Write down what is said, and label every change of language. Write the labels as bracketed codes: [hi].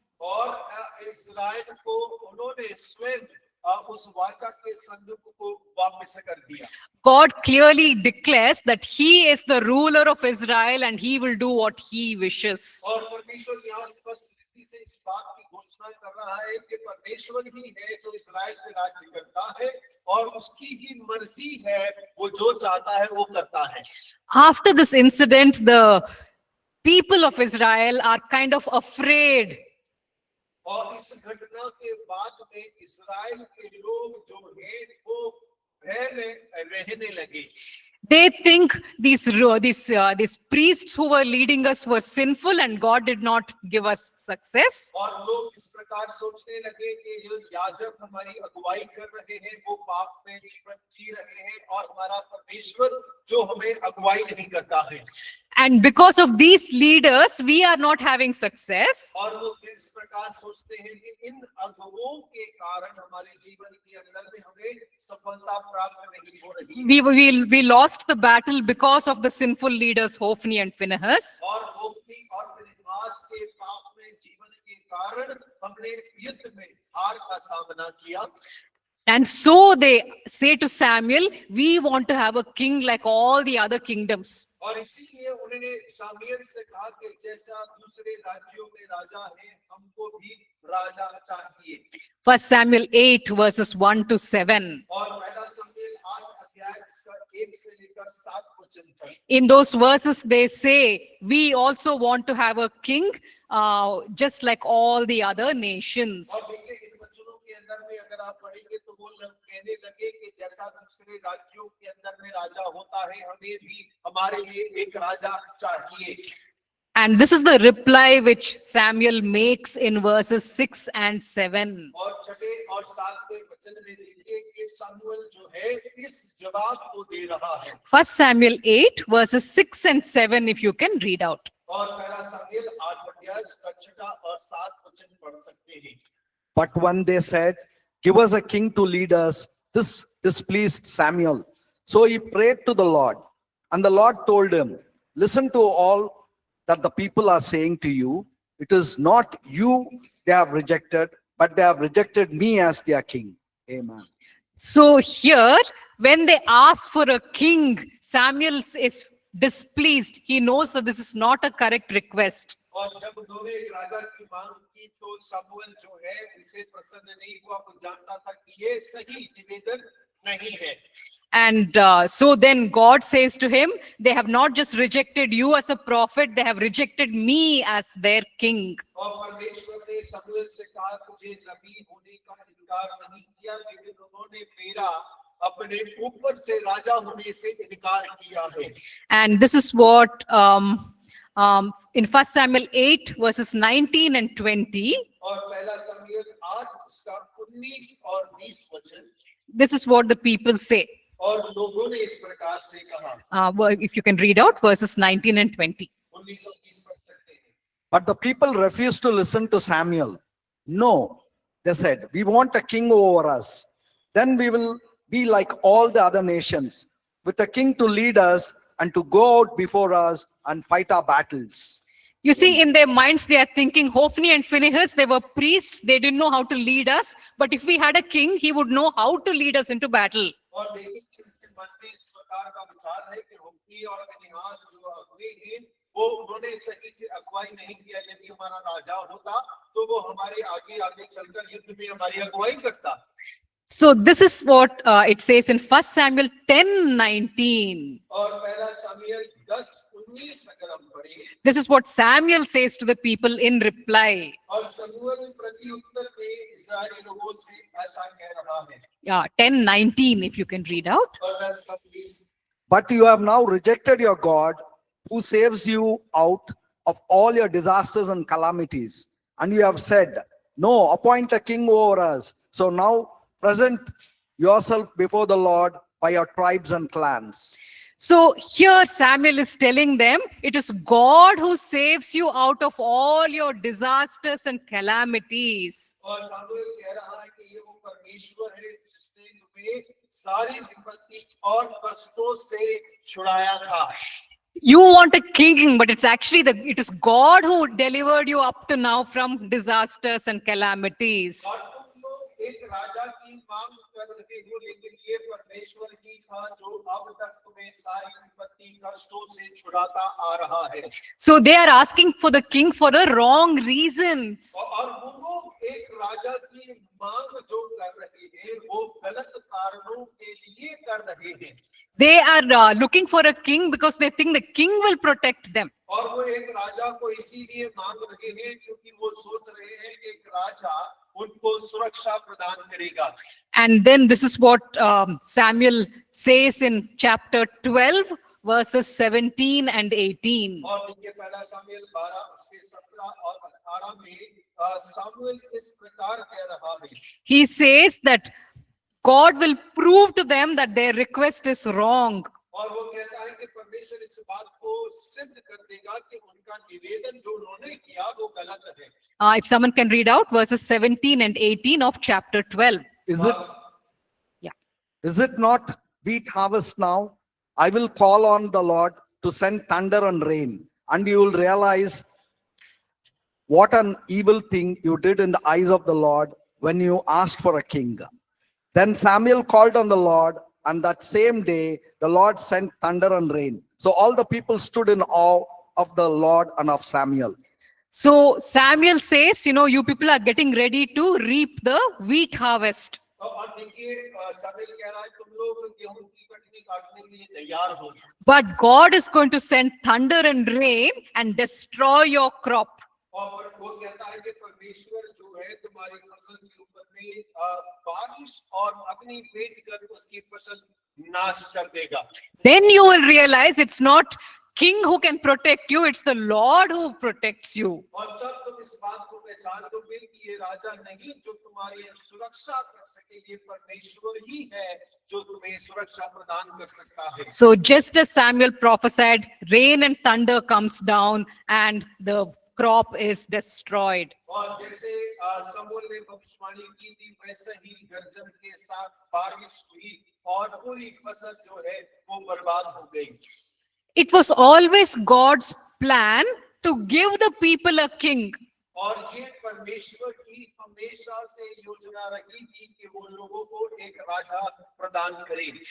[hi] और इस्राएल को उन्होंने स्वयं उस वाचा के संदूक को वापस कर दिया। [en] God clearly declares that he is the ruler of Israel and he will do what he wishes. [hi] और परमेश्वर यहाँ स्पष्ट रीति से इस बात की घोषणा कर रहा है कि परमेश्वर ही है जो इस्राएल पे राज्य करता है और उसकी ही मर्जी है, वो जो चाहता है वो करता है। [en] After this incident, the people of Israel are kind of afraid. [hi] और इस घटना के बाद में इस्राएल के लोग जो हैं वो भय में रहने लगे। [en] They think these priests who were leading us were sinful and God did not give us success. [hi] और लोग इस प्रकार सोचने लगे कि ये याजक हमारी अगुवाई कर रहे हैं वो पाप में जीवन जी रहे हैं और हमारा परमेश्वर जो हमें अगुवाई नहीं करता है। [en] And because of these leaders, we are not having success. [hi] और वो इस प्रकार सोचते हैं कि इन अगुवों के कारण हमारे जीवन के अंदर में हमें सफलता प्राप्त नहीं हो रही। [en] We lost the battle because of the sinful leaders Hophni and Phinehas. [hi] और होप्नी और फिनेहास के पाप में जीवन के कारण हमने युद्ध में हार का सामना किया। [en] And so they say to Samuel, we want to have a king like all the other kingdoms. [hi] और इसीलिए उन्होंने शामुएल से कहा कि जैसा दूसरे राज्यों में राजा है हमको भी राजा चाहिए। [en] 1 Samuel 8 verses 1 to 7. [hi] और पहला शमूएल 8 अध्याय इसका 1 से लेकर 7 वचन तक। [en] In those verses they say, we also want to have a king just like all the other nations. [hi] और देखिए इन वचनों के अंदर में अगर आप पढ़ेंगे तो वो लोग कहने लगे कि जैसा दूसरे राज्यों के अंदर में राजा होता है हमें भी हमारे लिए एक राजा चाहिए। [en] And this is the reply which Samuel makes in verses 6 and 7. [hi] और 6 और 7वें वचन में देखिए कि शमूएल जो है इस जवाब को दे रहा है। [en] 1 Samuel 8 verses 6 and 7 if you can read out. [hi] और पहला शमूएल 8 अध्याय इसका 6 और 7 वचन पढ़ सकते हैं। [en] But when they said, give us a king to lead us, this displeased Samuel. So he prayed to the Lord, and the Lord told him, listen to all that the people are saying to you. It is not you they have rejected, but they have rejected me as their king. Amen. So here, when they ask for a king, Samuel is displeased. He knows that this is not a correct request. [hi] और जब उन्होंने एक राजा की मांग की तो शमूएल जो है इसे प्रसन्न नहीं हुआ, वो जानता था कि ये सही निवेदन नहीं है। [en] And so then God says to him, they have not just rejected you as a prophet, they have rejected me as their king. [hi] और परमेश्वर ने शमूएल से कहा तुझे नबी होने का इनकार नहीं किया, लेकिन उन्होंने मेरा अपने ऊपर से राजा होने से इनकार किया है। [en] And this is what In 1 Samuel 8, verses 19 and 20, [hi] और पहला शमूएल 8 उसका 19 और 20 वचन, [en] this is what the people say. [hi] और लोगों ने इस प्रकार से कहा, [en] If you can read out verses 19 and 20. [hi] 19 और 20 पढ़ सकते हैं। [en] But the people refused to listen to Samuel. No, they said, we want a king over us. Then we will be like all the other nations, with a king to lead us and to go out before us and fight our battles. You see, in their minds, they are thinking Hophni and Phinehas, they were priests, they didn't know how to lead us. But if we had a king, he would know how to lead us into battle. [hi] और देखिए कि उनके मन में इस प्रकार का विचार है कि होप्नी और फिनेहास जो अगुवे हैं, वो उन्होंने सही से अगुवाई नहीं किया। यदि हमारा राजा होता तो वो हमारे आगे आगे चलकर युद्ध में हमारी अगुवाई करता। [en] So this is what it says in 1 Samuel 10:19. [hi] और पहला शमूएल 10:19 अगर हम पढ़ें, [en] This is what Samuel says to the people in reply. [hi] और शमूएल प्रति उत्तर में इस्राएली लोगों से ऐसा कह रहा है। [en] Yeah, 10:19, if you can read out. [hi] और 10:20, [en] But you have now rejected your God, who saves you out of all your disasters and calamities. And you have said, no, appoint a king over us. So now present yourself before the Lord by your tribes and clans. So here Samuel is telling them, it is God who saves you out of all your disasters and calamities. [hi] और शमूएल कह रहा है कि ये वो परमेश्वर है जिसने तुम्हें सारी विपत्ति और कष्टों से छुड़ाया था। [en] You want a king, but it's actually it is God who delivered you up to now from disasters and calamities. [hi] और तुम लोग एक राजा की मांग कर रहे हो, लेकिन ये परमेश्वर ही था जो अब तक तुम्हें सारी विपत्ति कष्टों से छुड़ाता आ रहा है। [en] So they are asking for the king for the wrong reasons. [hi] और वो लोग एक राजा की मांग जो कर रहे हैं वो गलत कारणों के लिए कर रहे हैं। [en] They are looking for a king because they think the king will protect them. [hi] और वो एक राजा को इसीलिए मांग रहे हैं क्योंकि वो सोच रहे हैं कि एक राजा उनको सुरक्षा प्रदान करेगा। [en] And then this is what Samuel says in chapter 12, verses 17 and 18. [hi] और देखिए पहला शमूएल 12 उसके 17 और 18 में शमूएल इस प्रकार कह रहा है। [en] He says that God will prove to them that their request is wrong. [hi] और वो कहता है कि परमेश्वर इस बात को सिद्ध कर देगा कि उनका निवेदन जो उन्होंने किया वो गलत है। [en] If someone can read out verses 17 and 18 of chapter 12. Is it, Yeah. is it not wheat harvest now? I will call on the Lord to send thunder and rain, and you will realize what an evil thing you did in the eyes of the Lord when you asked for a king. Then Samuel called on the Lord, and that same day the Lord sent thunder and rain. So all the people stood in awe of the Lord and of Samuel. So Samuel says, you people are getting ready to reap the wheat harvest. [hi] और देखिए शमूएल कह रहा है तुम लोग गेहूं की कटनी काटने के लिए तैयार हो। [en] But God is going to send thunder and rain and destroy your crop. [hi] और वो कहता है कि परमेश्वर जो है तुम्हारी फसल के ऊपर में बारिश और अग्नि भेज कर उसकी फसल नाश कर देगा। [en] Then you will realize it's not king who can protect you, it's the Lord who protects you. [hi] और जब तुम इस बात को पहचान लोगे कि ये राजा नहीं जो तुम्हारी सुरक्षा कर सके, ये परमेश्वर ही है जो तुम्हें सुरक्षा प्रदान कर सकता है। [en] So just as Samuel prophesied, rain and thunder comes down and the crop is destroyed. [hi] और जैसे शमूएल ने भविष्यवाणी की थी वैसे ही गर्जन के साथ बारिश हुई और पूरी फसल जो है वो बर्बाद हो गई। [en] It was always God's plan to give the people a king. [hi] और ये परमेश्वर की हमेशा से योजना रही थी कि वो लोगों को एक राजा प्रदान करे।